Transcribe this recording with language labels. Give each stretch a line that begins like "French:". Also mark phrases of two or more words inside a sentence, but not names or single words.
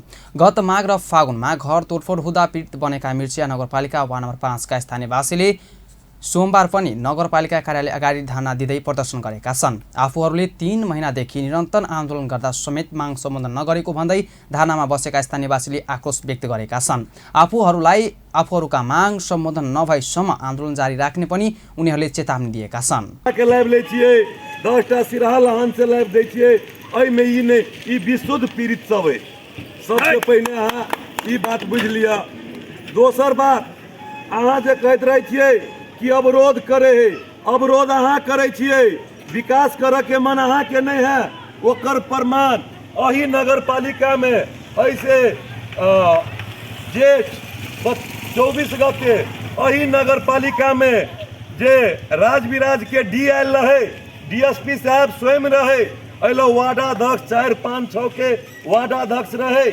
Nepali: गत माघ र फागुनमा घर तोडफोड हुँदा पीडित बनेका मिर्चिया नगरपालिका वार्ड नम्बर 5 का स्थानीयवासीले सोमबार पनि नगरपालिका कार्यालय अगाडि धरना दिँदै प्रदर्शन गरेका छन्। आफूहरूले 3 महिनादेखि निरन्तर आन्दोलन गर्दा समेत माग सम्बोधन नगरेको भन्दै धरनामा बसेका स्थानीयवासीले आक्रोश व्यक्त गरेका छन्। आफूहरूका माग सम्बोधन नभएसम्म आन्दोलन जारी राख्ने पनि उनीहरूले चेतावनी दिएका छन्।
Maithili: सबसे पहिले अहाँ ई बात बुझ लिया। दोसर बात, अहाँ जे कहते रहे छियै कि अवरोध करे है, अवरोध अहाँ करे छियै, विकास करे के मन अहाँ के नहीं है, ओकर प्रमाण अही नगर पालिका में ऐसे जेठ 24 गते अही नगर पालिका में जे राज विराज के डी आयल रहे, डीएसपी साहब स्वयं रहे, अलो वार्डाध्यक्ष 4, 5, 6 के वार्डाध्यक्ष रहे।